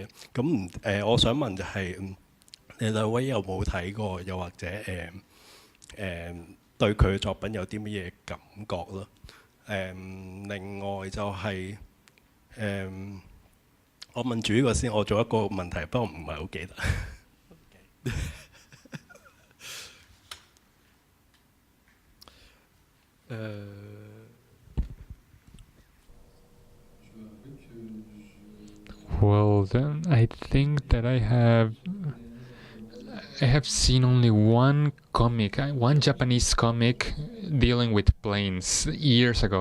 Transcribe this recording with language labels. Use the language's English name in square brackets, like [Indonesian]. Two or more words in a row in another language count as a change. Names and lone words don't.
[Cantonese] 咁我想問就係你兩位有冇睇過，又或者對佢嘅作品有啲乜嘢感覺咯？另外就係我問住呢個先，我做一個問題，不過唔係好記得。 [English] Well, then I think that I have seen only one Japanese comic dealing with planes years ago.